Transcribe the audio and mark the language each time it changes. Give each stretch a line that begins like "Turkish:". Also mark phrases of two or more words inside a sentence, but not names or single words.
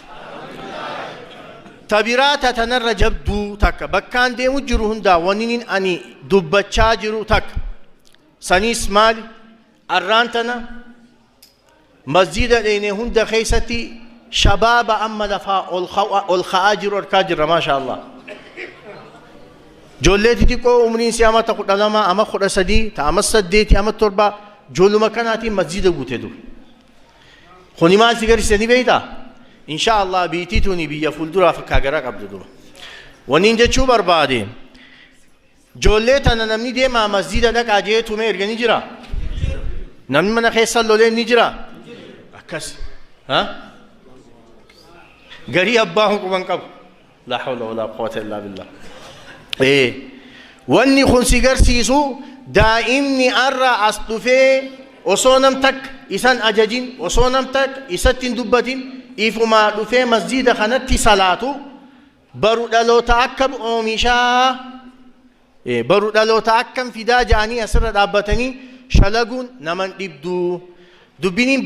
Oromo: tabiraata tanarra jabduu takka bakkaan deemu jiru hundaa wannin ani dubbachaa jiru takka saniis maali arraan tana masjida dheene hunda keessatti shabaaba amma lafaa ol ka'aa jiru arkaa jirra
Arabic: ما شاء الله
Oromo: ijoollee xixiqqoo umriin si ama 12 ama 13 ta ama 8 ama 7 ijoolluma kanaatiin masjida guute dur kuni maal si garsiisanii beeytaa
Arabic: إن شاء الله
Oromo: biitituuni biyya fuulduraaf akka gara qabdu duba waniin jechuu barbaade ijoollee tana namni deemaa masjida dhaqaa jeetume erganii jira namni mana keessa lolee ni jira akkas ha gari abbaan quban qabu
Arabic: لا حول ولا قوة إلا بالله
Oromo: wanni kun si garsiisu daa'imni arra as dhufee osoo nam takka isan ajajin osoo nam takka isattiin dubbatin ifumaa dhufee masjida kanatti salaatu baru dhaloota akka oomishaa baru dhaloota akkam fidaa ja'anii asirra dhaabbatanii shalaguun naman dhibduu dubbiniin